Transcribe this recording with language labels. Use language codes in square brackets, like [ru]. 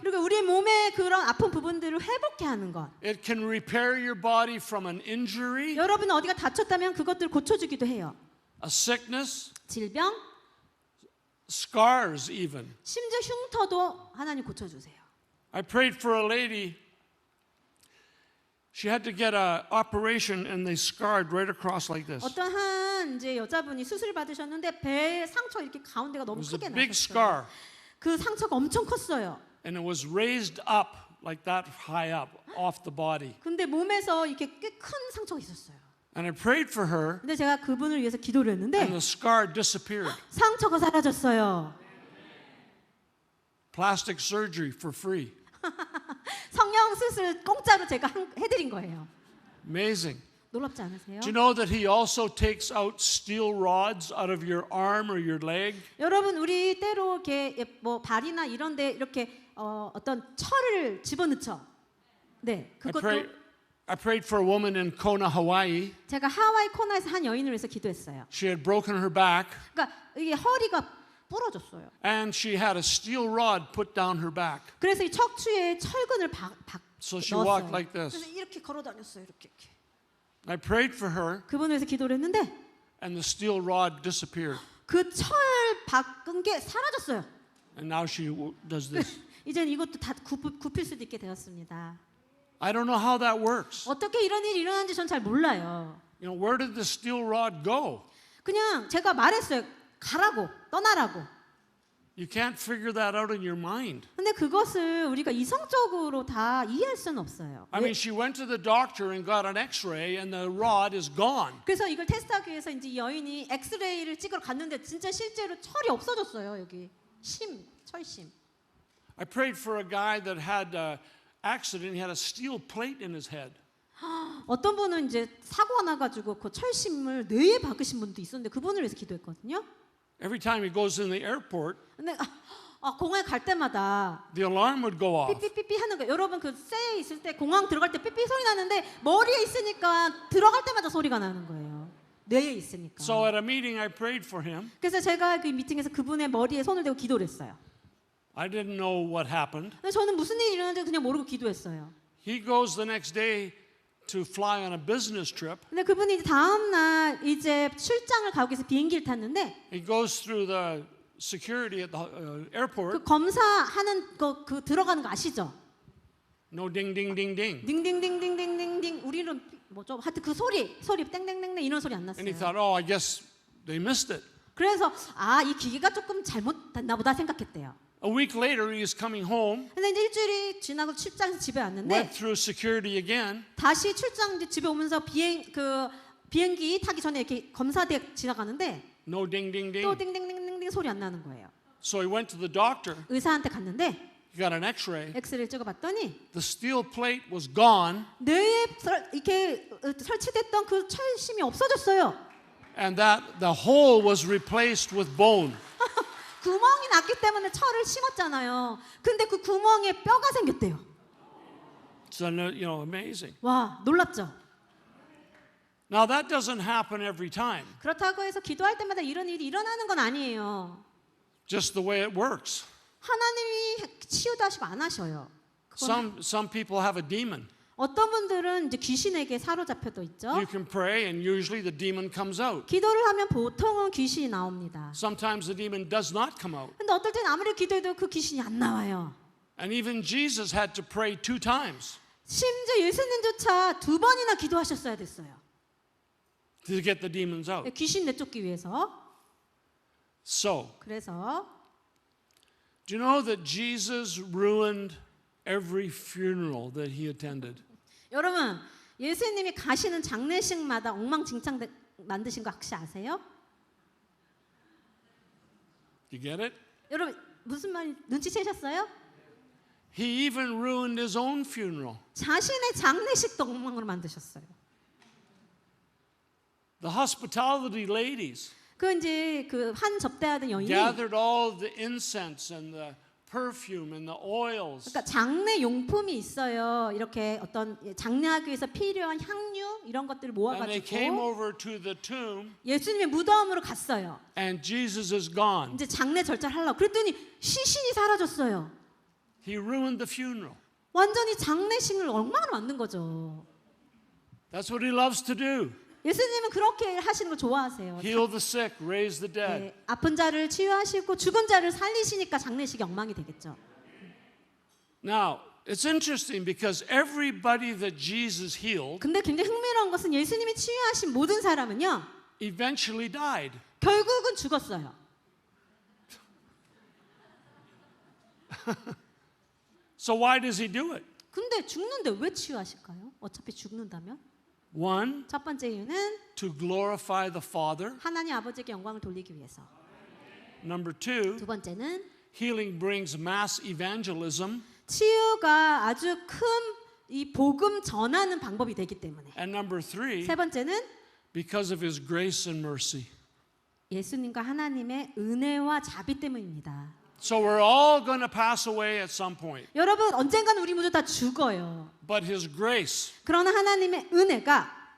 [ko] 그리고 우리 몸의 그런 아픈 부분들을 회복케 하는 것. [en] It can repair your body from an injury, [ko] 여러분 어디가 다쳤다면 그것들을 고쳐주기도 해요. [en] a sickness, [ko] 질병, [en] scars even. [ko] 심지어 흉터도 하나님 고쳐주세요. [en] I prayed for a lady. She had to get an operation and they scarred right across like this. [ko] 어떤 한 이제 여자분이 수술 받으셨는데 배에 상처 이렇게 가운데가 [en] It [ko] 너무 [en] was a [ko] 크게 [en] big [ko] 났었어요. [en] scar [ko] 그 상처가 엄청 컸어요. [en] and it was raised up like that high up off the body. [ko] 근데 몸에서 이렇게 꽤 큰 상처가 있었어요. [en] And I prayed for her [ko] 근데 제가 그분을 위해서 기도를 [en] and [ko] 했는데 [en] the scar disappeared. [ko] 상처가 사라졌어요. [en] Plastic surgery for free. [ko] 성형 수술 공짜로 제가 해드린 거예요. [en] Amazing. [ko] 놀랍지 않으세요? [en] Do you know that he also takes out steel rods out of your arm or your leg? [ko] 여러분 우리 때로 이렇게 뭐 발이나 이런데 이렇게 어떤 철을 집어넣죠. 네, 그것도 [en] I prayed for a woman in Kona, Hawaii. [ko] 제가 하와이 코나에서 한 여인을 위해서 기도했어요. [en] She had broken her back [ko] 그러니까 이게 허리가 부러졌어요. [en] and she had a steel rod put down her back. [ko] 그래서 이 척추에 철근을 [en] So she [ko] 넣었어요. [en] walked like this. [ko] 그래서 이렇게 걸어 다녔어요. 이렇게. [en] I prayed for her [ko] 그분을 위해서 기도를 했는데 [en] and the steel rod disappeared. [ko] 그 철 바꾼 게 사라졌어요. [en] And now she does this. [ko] 이젠 이것도 다 굽힐 수도 있게 되었습니다. [en] I don't know how that works. [ko] 어떻게 이런 일이 일어나는지 전 잘 몰라요. [en] You know, where did the steel rod go? [ko] 그냥 제가 말했어요. 가라고, 떠나라고. [en] You can't figure that out in your mind. [ko] 근데 그것을 우리가 이성적으로 다 이해할 수는 없어요. [en] I mean, she went to the doctor and got an x-ray and the rod is gone. [ko] 그래서 이걸 테스트하기 위해서 이제 이 여인이 엑스레이를 찍으러 갔는데 진짜 실제로 철이 없어졌어요. 여기 철심. [en] I prayed for a guy that had accident. He had a steel plate in his head. [ko] 어떤 분은 이제 사고가 나가지고 그 철심을 뇌에 박으신 분도 있었는데 그분을 위해서 기도했거든요. [en] Every time he goes in the airport, [ko] 근데 공항에 갈 때마다 [en] the alarm would go off. [ko] 삐삐삐삐 하는 거예요. 여러분 그 쇠에 있을 때 공항 들어갈 때 삐삐 소리 나는데 머리에 있으니까 들어갈 때마다 소리가 나는 거예요. 뇌에 있으니까. [en] So at a meeting, I prayed for him. [ko] 그래서 제가 그 미팅에서 그분의 머리에 손을 대고 기도를 했어요. [en] I didn't know what happened. [ko] 근데 저는 무슨 일이 일어났는지 그냥 모르고 기도했어요. [en] He goes the next day to fly on a business trip. [ko] 근데 그분이 이제 다음 날 이제 출장을 가기 위해서 비행기를 탔는데 [en] He goes through the security at the airport. [ko] 그 검사하는 거 그 들어가는 거 아시죠? [en] No ding ding ding ding. [ko] 딩딩딩딩딩딩딩 우리는 뭐죠? 하여튼 그 소리 땡땡땡땡 이런 소리 안 [en] And he [ko] 났어요. [en] thought, oh, I guess they missed it. [ko] 그래서 이 기계가 조금 잘못됐나 보다 생각했대요. [en] A week later, he is coming home, [ko] 근데 이제 일주일이 지나고 출장에서 집에 왔는데 [en] went through security again, [ko] 다시 출장 이제 집에 오면서 비행기 타기 전에 이렇게 검사대 지나가는데 [en] no ding ding [ko] 또 [en] ding. [ko] 띵띵띵띵띵 소리 안 나는 거예요. [en] So he went to the doctor. [ko] 의사한테 갔는데 [en] He got an x-ray. [ko] 엑스레이를 찍어봤더니 [en] The steel plate was gone, [ko] 뇌에 이렇게 설치됐던 그 철심이 없어졌어요. [en] and that the hole was replaced with bone. [ko] 구멍이 났기 때문에 철을 심었잖아요. 근데 그 구멍에 뼈가 생겼대요. [en] So, amazing. [ko] 와, 놀랍죠? [en] Now, that doesn't happen every time, [ko] 그렇다고 해서 기도할 때마다 이런 일이 일어나는 건 아니에요. [en] just the way it works. [ko] 하나님이 치유도 하시고 안 하셔요. 그건 [en] Some people have a demon. [ko] 어떤 분들은 이제 귀신에게 사로잡혀도 있죠. [en] You can pray, and usually the demon comes out. [ko] 기도를 하면 보통은 귀신이 나옵니다. [en] Sometimes the demon does not come out. [ko] 근데 어떨 때는 아무리 기도해도 그 귀신이 안 나와요. [en] And even Jesus had to pray 2 times [ko] 심지어 예수님조차 2번이나 기도하셨어야 됐어요. [en] to get the demons out. [ko] 귀신 내쫓기 위해서. [en] So, [ko] 그래서 [en] do you know that Jesus ruined every funeral that he attended? [ko] 여러분 예수님이 가시는 장례식마다 엉망진창 만드신 거 혹시 아세요? [en] You get it? [ko] 여러분 무슨 말이 눈치채셨어요? [en] He even ruined his own funeral. [ko] 자신의 장례식도 엉망으로 만드셨어요. [en] The hospitality ladies [ko] 그 이제 그 한 접대하던 여인이 [en] gathered all the incense and the perfume and the oils. [ko] 그러니까 장례 용품이 있어요. 이렇게 어떤 장례하기 위해서 필요한 향유 이런 것들을 [en] And they came [ko] 모아가지고 [en] over to the tomb, [ko] 예수님의 무덤으로 갔어요. [en] and Jesus is gone. [ko] 이제 장례 절차를 하려고 그랬더니 시신이 사라졌어요. [en] He ruined the funeral. [ko] 완전히 장례식을 엉망으로 만든 거죠. [en] That's what he loves to do. [ko] 예수님은 그렇게 하시는 걸 좋아하세요. [en] Heal the sick, raise the dead. [ko] 네, 아픈 자를 치유하시고 죽은 자를 살리시니까 장례식이 엉망이 되겠죠. [en] Now, it's interesting because everybody that Jesus healed [ko] 근데 굉장히 흥미로운 것은 예수님이 치유하신 모든 사람은요. [en] eventually died. [ko] 결국은 죽었어요. [en] So why does he do it? [ko] 근데 죽는데 왜 치유하실까요? 어차피 죽는다면? [en] One, [ko] 첫 번째 이유는 [en] to glorify the Father. [ko] 하나님 아버지에게 영광을 돌리기 위해서. [en] Number two, [ko] 두 번째는 [en] healing brings mass evangelism. [ko] 치유가 아주 큰 이 복음 전하는 방법이 되기 때문에. [en] And number three, [ko] 세 번째는 [en] because of his grace and mercy. [ko] 예수님과 하나님의 은혜와 자비 때문입니다. [en] So we're all going to pass away at some point. [ko] 여러분 언젠가는 우리 모두 다 죽어요. [en] But his grace [ko] 그러나 하나님의 은혜가